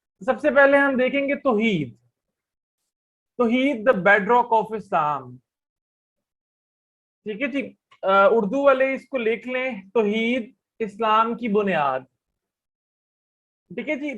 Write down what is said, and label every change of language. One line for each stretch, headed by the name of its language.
Urdu: سب سے پہلے ہم دیکھیں گے توحید.
English: توحید the bedrock of Islam.
Urdu: ٹھیک ہے جی. اردو والے اس کو لکھ لیں توحید اسلام کی بنیاد. ٹھیک ہے جی.